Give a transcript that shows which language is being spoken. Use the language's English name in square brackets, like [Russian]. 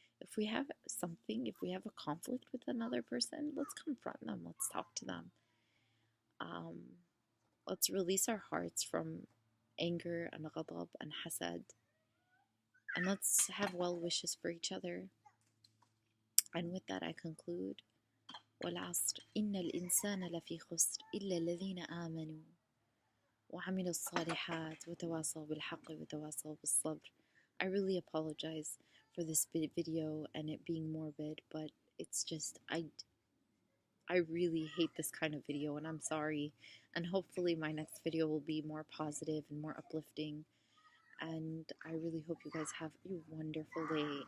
[English] If we have something, if we have a conflict with another person, let's confront them. Let's talk to them. Um, let's release our hearts from anger and ghadab and hasad. And let's have well wishes for each other. And with that, I conclude. [Arabic] والعصر إن الإنسان لفي خسر إلا الذين آمنوا وعملوا الصالحات وتواصوا بالحق وتواصوا بالصبر. [English] I really apologize for this video and it being morbid, but it's just I really hate this kind of video, and I'm sorry. And hopefully my next video will be more positive and more uplifting. And I really hope you guys have a wonderful day.